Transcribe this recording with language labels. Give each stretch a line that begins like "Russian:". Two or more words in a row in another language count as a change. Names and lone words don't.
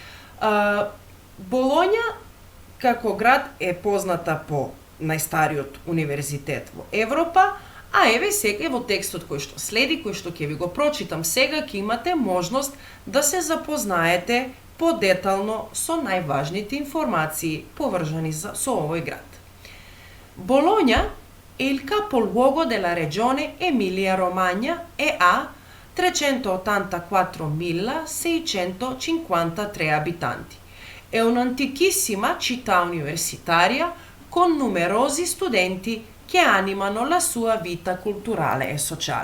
Macedonian: Болоња како град е позната по најстариот универзитет во Европа, а еве сега во текстот кој што следи, кој што ќе ви го прочитам сега, ќе имате можност да се запознаете подетално со најважните информации поврзани со овој град.
Italian: Bologna è il capoluogo della regione Emilia-Romagna e ha 384.653 abitanti. È un'antichissima città universitaria con numerosi studenti che animano la sua vita culturale e sociale.